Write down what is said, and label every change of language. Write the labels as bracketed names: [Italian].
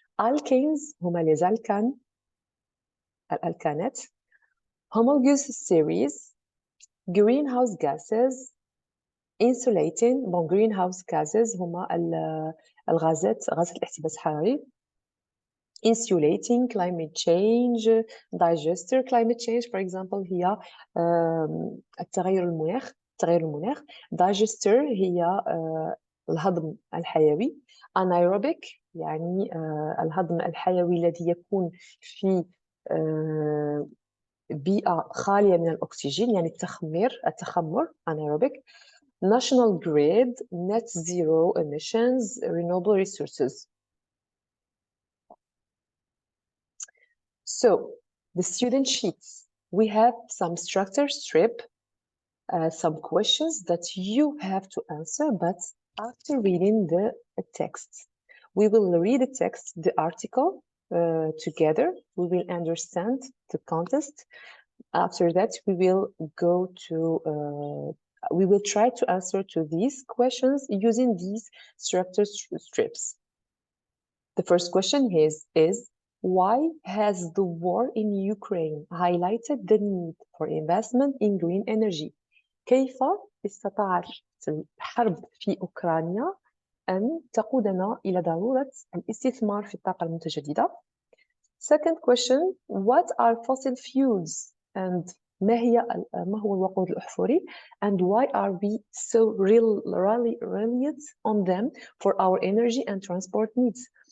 [Arabic] alkanes هما لي الألكانات. [English] homologous series. greenhouse gases. insulating. [Arabic] greenhouse gases هما غازات الاحتباس الحراري. [English] insulating. climate change. digester. climate change for example [Arabic] هي تغير المناخ. digester هي الهضم الحيوي. anaerobic يعني الهضم الحيوي الذي يكون في بيئة خالية من الأكسجين يعني التخمر anaerobic. [English] national grid. net zero emissions. renewable resources. So the student sheets, we have some structure strip, some questions that you have to answer, but after reading the text. We will read the text, the article together. We will understand the context. After that, we will go to, we will try to answer to these questions using these structure strips. The first question is why has the war in Ukraine highlighted the need for investment in green energy? [Arabic] كيف استطاعت الحرب في أوكرانيا أن تقودنا إلى ضرورة الاستثمار في الطاقة المتجددة؟ [English] Second question, what are fossil fuels and [Arabic] ما هو الوقود الأحفوري [English] and why are we so reliant on them for our energy and transport needs؟